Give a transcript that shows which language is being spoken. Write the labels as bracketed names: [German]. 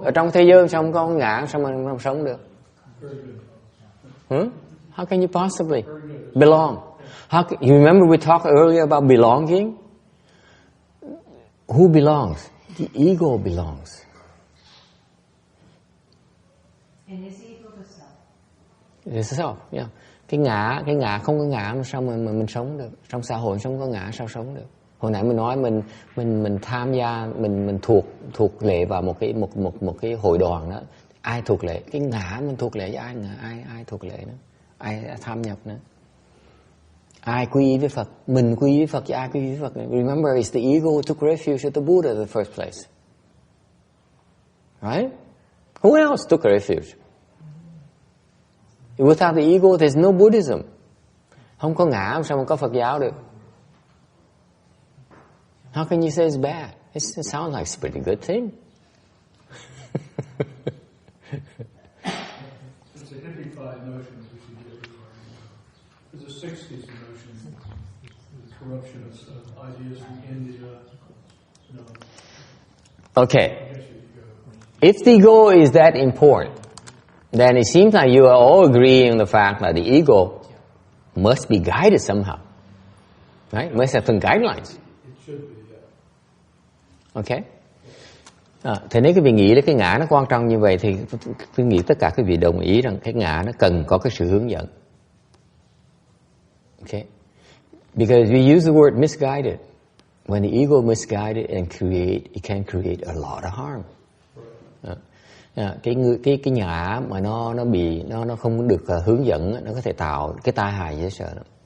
[Vietnamese] Ở trong thế giới sao không có ngã, sao mà không sống được? [English] How can you possibly belong? You remember we talked earlier about belonging? Who belongs? The ego belongs. And his ego the self. The self, yeah. [Vietnamese] Cái ngã không có ngã mà sao mà mình sống được? Trong xã hội không có ngã sao sống được? Hồi nãy mình nói mình tham gia mình thuộc lệ vào một cái hội đoàn đó. Ai thuộc lệ? Cái ngã mình thuộc lệ với ai thuộc lệ nữa? Ai tham nhập nữa? Ai quy y với Phật? Mình quy y với Phật chứ ai quy y với Phật? [English] Remember, it's the ego who took refuge at the Buddha in the first place. Right? Who else took refuge? Without the ego, there's no Buddhism. [Vietnamese] Không có ngã, sao mà có Phật giáo được? [English] How can you say it's bad? It sounds like it's a pretty good thing. It's a hippified notion that we should get rid of. It's a 60s notion, the corruption of ideas from India. No. Okay. If the ego is that important, then it seems like you are all agreeing on the fact that the ego must be guided somehow. Right? Must have some guidelines. It should be, yeah. Okay. [Vietnamese] Thế nếu quý vị nghĩ đến cái ngã nó quan trọng như vậy thì tôi nghĩ tất cả quý vị đồng ý rằng cái ngã nó cần có cái sự hướng dẫn. [English] Okay. Because we use the word misguided. When the ego misguided and it can create a lot of harm. [Vietnamese] Cái ngã mà nó không được hướng dẫn, nó có thể tạo cái tai hại dễ sợ lắm.